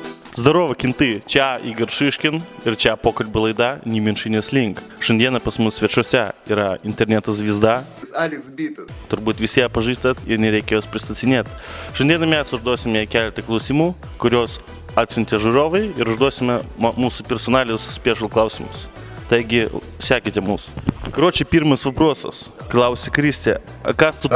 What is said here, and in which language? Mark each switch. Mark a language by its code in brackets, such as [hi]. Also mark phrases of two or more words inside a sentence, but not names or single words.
[ru] Здорово, кінти! [lt] Čia Ігор Шишкін ir čia pokalbių laida Nemenčinės link. Šiandieną pas mus svečiuose yra interneto звезда. Алекс Битас. Turbūt visi ją pažįstat ir nereikia jos pristatinėti. Šiandieną mes užduosime keletą klausimų, kurios atsiuntė žiūrovai ir užduosime mūsų personalius special klausimus. Taigi, sekite mūsų. Короче, pirmas вопросas. Klausia Kristė, kas tu...